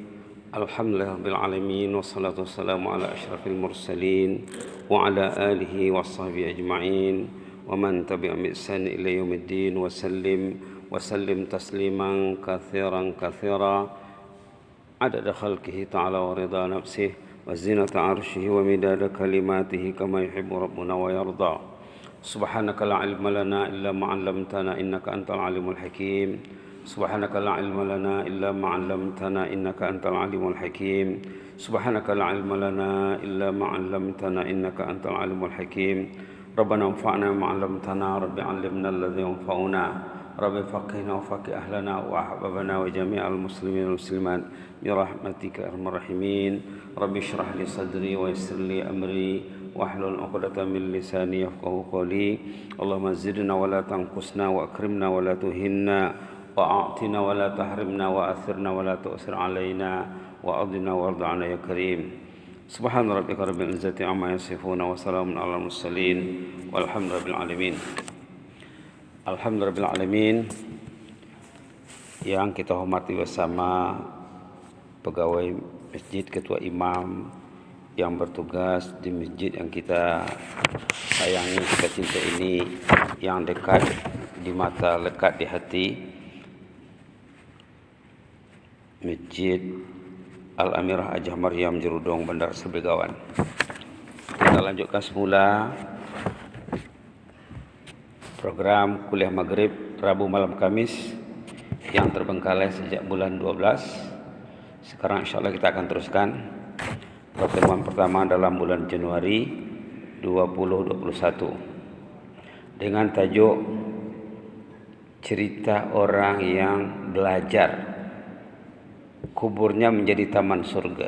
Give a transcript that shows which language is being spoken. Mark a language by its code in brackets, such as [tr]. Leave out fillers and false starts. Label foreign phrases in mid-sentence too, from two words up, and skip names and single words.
[ar] الحمد لله رب العالمين والصلاة والسلام على أشرف المرسلين وعلى آله وصحبه أجمعين ومن تبعهم بإحسان إلى يوم الدين وسلم تسليما كثيرا عدد خلقه تعالى ورضا نفسه وزنة عرشه ومداد كلماته كما يحب ربنا ويرضى. سبحانك لا علم لنا إلا ما علمتنا إنك أنت العليم الحكيم. سبحانك لا علم لنا إلا ما علمتنا إنك أنت العليم الحكيم. سبحانك لا علم لنا إلا ما علمتنا إنك أنت العليم الحكيم. ربنا انفعنا ما علمتنا ربي علمنا الذي ينفعنا. ربي فقهنا وفقه أهلنا وأحبابنا وجميع المسلمين والمسلمات برحمتك أرحم الراحمين. رب اشرح لي صدري ويسر لي أمري واحلل عقدة من لساني يفقهوا قولي. اللهم زدنا ولا تنقصنا وأكرمنا ولا تهنا وأعطنا ولا تحرمنا وآثرنا ولا تؤثر علينا وأرضنا وارض عنا يا كريم. سبحان ربك رب العزة عما يصفون وسلام على المرسلين والحمد لله العالمين. الحمد لله العالمين. [ms] Yang kita hormati bersama pegawai masjid, ketua imam yang bertugas di masjid yang kita sayangi, kita cinta ini, yang dekat di mata, lekat di hati, Masjid Al-Amirah Hajah Maryam Jerudong, Bandar Sebegawan. Kita lanjutkan semula program kuliah maghrib Rabu malam Kamis yang terbengkalai sejak bulan 12. Sekarang insyaAllah kita akan teruskan pertemuan pertama dalam bulan Januari 2021 dengan tajuk cerita orang yang belajar kuburnya menjadi taman surga.